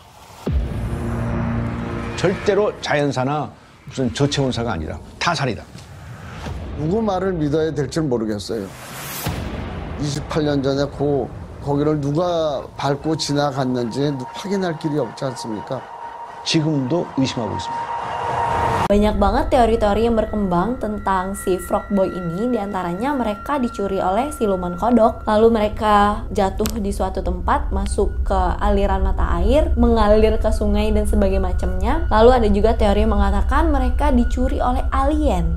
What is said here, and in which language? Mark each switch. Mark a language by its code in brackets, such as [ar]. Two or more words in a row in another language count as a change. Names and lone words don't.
[ko] 절대로 자연사나 무슨 저체온사가 아니라 타살이다. 누구 말을 믿어야 될지 모르겠어요. 28년 전에 거기를 누가 밟고 지나갔는지 확인할 길이 없지 않습니까? 지금도 의심하고 있습니다. [id] Banyak banget teori-teori yang berkembang tentang si [en] frog boy [id] ini. Di antaranya mereka dicuri oleh siluman kodok, lalu mereka jatuh di suatu tempat, masuk ke aliran mata air, mengalir ke sungai dan sebagainya macamnya. Lalu ada juga teori yang mengatakan mereka dicuri oleh alien.